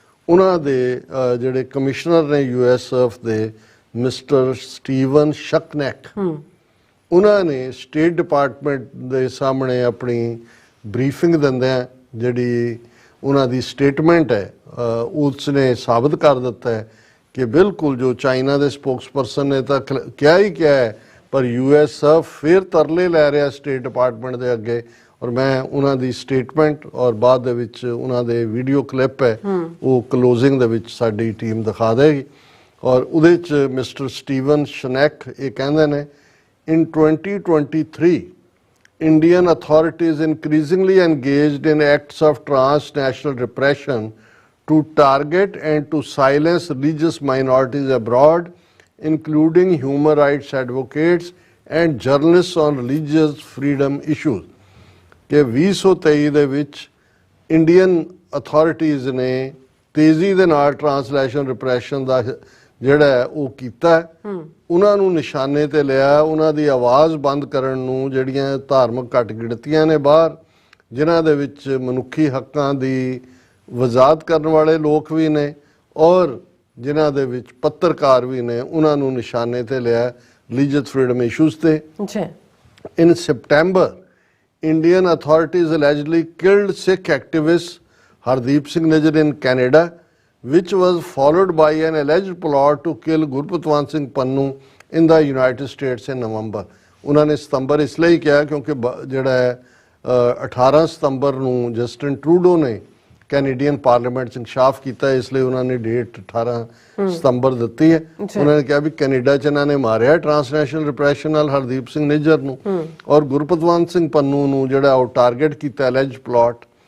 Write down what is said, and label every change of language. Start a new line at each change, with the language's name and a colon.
Punjabi: ਉਹਨਾਂ ਦੇ ਜਿਹੜੇ ਕਮਿਸ਼ਨਰ ਨੇ USF ਦੇ ਮਿਸਟਰ ਸਟੀਵਨ ਸ਼ਕਨੈਕ, ਉਹਨਾਂ ਨੇ ਸਟੇਟ ਡਿਪਾਰਟਮੈਂਟ ਦੇ ਸਾਹਮਣੇ ਆਪਣੀ ਬਰੀਫਿੰਗ ਦਿੰਦਿਆਂ ਜਿਹੜੀ ਉਹਨਾਂ ਦੀ ਸਟੇਟਮੈਂਟ ਹੈ ਉਸ ਨੇ ਸਾਬਤ ਕਰ ਦਿੱਤਾ ਹੈ ਕਿ ਬਿਲਕੁਲ ਜੋ ਚਾਈਨਾ ਦੇ ਸਪੋਕਸਪਰਸਨ ਨੇ ਤਾਂ ਕਿਹਾ ਹੀ ਕਿਹਾ ਹੈ, ਪਰ USF ਫਿਰ ਤਰਲੇ ਲੈ ਰਿਹਾ ਸਟੇਟ ਡਿਪਾਰਟਮੈਂਟ ਦੇ ਅੱਗੇ। ਔਰ ਮੈਂ ਉਹਨਾਂ ਦੀ ਸਟੇਟਮੈਂਟ ਔਰ ਬਾਅਦ ਦੇ ਵਿੱਚ ਉਹਨਾਂ ਦੇ ਵੀਡੀਓ ਕਲਿੱਪ ਹੈ ਉਹ ਕਲੋਜ਼ਿੰਗ ਦੇ ਵਿੱਚ ਸਾਡੀ ਟੀਮ ਦਿਖਾ ਦੇਗੀ। ਔਰ ਉਹਦੇ 'ਚ ਮਿਸਟਰ ਸਟੀਵਨ ਸ਼ਨੈਕ ਇਹ ਕਹਿੰਦੇ ਨੇ,
English: In 2023 Indian authorities increasingly engaged in acts of transnational repression to target and to silence religious minorities abroad, including human rights advocates and journalists on religious freedom issues।
Punjabi: ਕਿ 2023 ਦੇ ਵਿੱਚ ਇੰਡੀਅਨ ਅਥਾਰਟੀਜ਼ ਨੇ ਤੇਜ਼ੀ ਦੇ ਨਾਲ ਟ੍ਰਾਂਸਲੇਸ਼ਨ ਰਿਪਰੈਸ਼ਨ ਦਾ ਜਿਹੜਾ ਉਹ ਕੀਤਾ, ਉਹਨਾਂ ਨੂੰ ਨਿਸ਼ਾਨੇ ਤੇ ਲਿਆ, ਉਹਨਾਂ ਦੀ ਆਵਾਜ਼ ਬੰਦ ਕਰਨ ਨੂੰ, ਜਿਹੜੀਆਂ ਧਾਰਮਿਕ ਘੱਟ ਗਿਣਤੀਆਂ ਨੇ ਬਾਹਰ, ਜਿਨ੍ਹਾਂ ਦੇ ਵਿੱਚ ਮਨੁੱਖੀ ਹੱਕਾਂ ਦੀ ਵਜ਼ਾਹਤ ਕਰਨ ਵਾਲੇ ਲੋਕ ਵੀ ਨੇ ਔਰ ਜਿਨ੍ਹਾਂ ਦੇ ਵਿੱਚ ਪੱਤਰਕਾਰ ਵੀ ਨੇ, ਉਹਨਾਂ ਨੂੰ ਨਿਸ਼ਾਨੇ ਤੇ ਲਿਆ ਰਿਲੀਜੀਅਸ ਫਰੀडम ਇਸ਼ੂਜ਼ ਤੇ।
English: In September, Indian authorities allegedly killed Sikh activist Hardeep Singh Nijjar in Canada, which was followed by an alleged plot to kill Gurpatwant Singh Pannu in the United States in November।
Punjabi: ਉਹਨਾਂ ਨੇ ਸਤੰਬਰ ਇਸ ਲਈ ਕਿਹਾ ਕਿਉਂਕਿ ਜਿਹੜਾ ਹੈ 18 ਸਤੰਬਰ ਨੂੰ ਜਸਟਿਨ ਟਰੂਡੋ ਨੇ ਕੈਨੇਡੀਅਨ ਪਾਰਲੀਮੈਂਟ 'ਚ ਇਨਕਸ਼ਾਫ ਕੀਤਾ, ਇਸ ਲਈ ਉਹਨਾਂ ਨੇ ਡੇਟ 18 ਸਤੰਬਰ ਦਿੱਤੀ ਹੈ। ਉਹਨਾਂ ਨੇ ਕਿਹਾ ਵੀ ਕੈਨੇਡਾ 'ਚ ਇਹਨਾਂ ਨੇ ਮਾਰਿਆ ਟ੍ਰਾਂਸਨੈਸ਼ਨਲ ਰਿਪਰੈਸ਼ਨ ਨਾਲ ਹਰਦੀਪ ਸਿੰਘ ਨਿੱਜਰ ਨੂੰ ਔਰ ਗੁਰਪਤਵੰਤ ਸਿੰਘ ਪੰਨੂ ਨੂੰ ਜਿਹੜਾ ਉਹ ਟਾਰਗੇਟ ਕੀਤਾ ਅਲੈਜਡ ਪਲਾਟ।